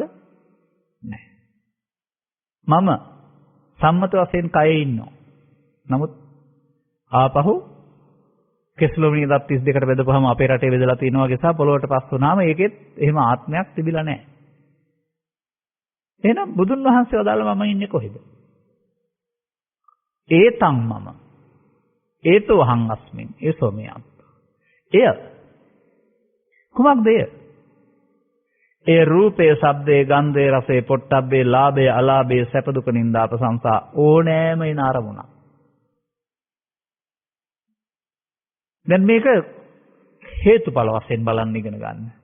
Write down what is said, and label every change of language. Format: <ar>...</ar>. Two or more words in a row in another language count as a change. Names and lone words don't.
<si>නැහැ. මම සම්මත වශයෙන් කයේ ඉන්නවා. නමුත් ආපහු කෙස්ලොමිනි දත් 32කට බෙදපුවාම අපේ රටේ බෙදලා තියෙනවා වගේ සහ පොළොවට පස් වුණාම ඒකෙත් එහෙම ආත්මයක් තිබිලා නැහැ. එහෙනම් බුදුන් වහන්සේ වදාළ මම ඉන්නේ කොහෙද?</si> <pi>ඒතං මම. ඒතෝ අහං අස්මින්. ඒසෝ මේ අත්.</pi> <si>එය කුමක්ද එය? ඒ</si> <pi>රූපේ, ශබ්දේ, ගන්ධේ, රසේ, පොට්ටබ්බේ, ලාභේ, අලාභේ,</pi> <si>සැප දුක නින්දා ප්‍රශංසා ඕනෑම ඉන අරමුණක්. දැන් මේක හේතුඵල වශයෙන් බලන්න ඉගෙන ගන්න.</si>